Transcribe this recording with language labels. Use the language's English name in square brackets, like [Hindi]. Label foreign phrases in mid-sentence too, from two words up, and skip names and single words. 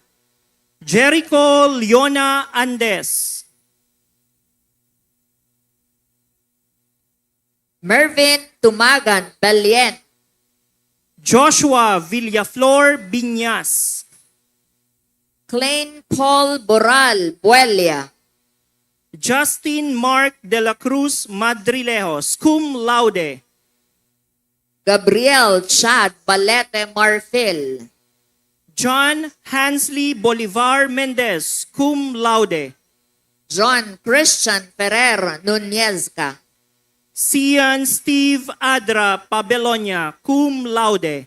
[English] Jericho Leona Andes. Mervin Tumagan Balien. Joshua Villaflor Biñas. Klein Paul Boral Buelia. Justin Mark de la Cruz Madrilejos, [Latin] cum laude. [English] Gabriel Chad Balete Marfil. John Hansley Bolivar Mendez, [Latin] cum laude. [English] John Christian Ferrer Nunezca. Cian Steve Adra Pabelonia, [Latin] cum laude.